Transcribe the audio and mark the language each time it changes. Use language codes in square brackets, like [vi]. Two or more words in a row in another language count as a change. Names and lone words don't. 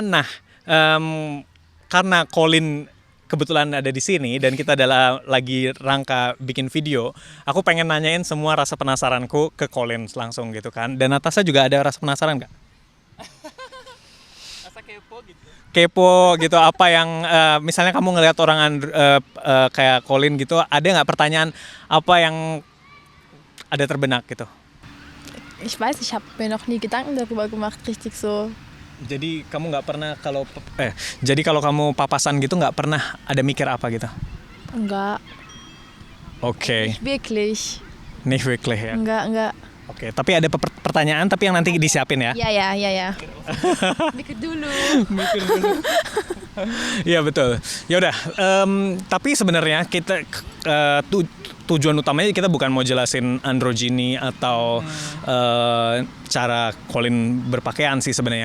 [id] Nah, karena Colin kebetulan ada di sini dan kita adalah lagi rangka bikin video, aku pengen nanyain semua rasa penasaranku ke Colin langsung gitu kan. Dan Natasha juga ada rasa penasaran nggak? Rasa kepo gitu. Kepo gitu, apa yang misalnya kamu ngelihat orang kayak Colin gitu, ada nggak pertanyaan apa yang ada terbenak gitu? [de] Ich weiß, ich habe mir noch nie Gedanken darüber gemacht, richtig so. [id] Jadi kamu nggak pernah kalau kamu papasan gitu nggak pernah ada mikir apa gitu? Enggak, Oke. [de] wirklich. Nicht wirklich ya. [id] Enggak. Oke, tapi ada pertanyaan tapi yang nanti disiapin ya. Ya. Mikir dulu. Mikir dulu. Iya betul. Ya udah. Tapi sebenarnya kita tujuan utamanya kita bukan mau jelasin androgyny atau cara Colin berpakaian sih sebenarnya.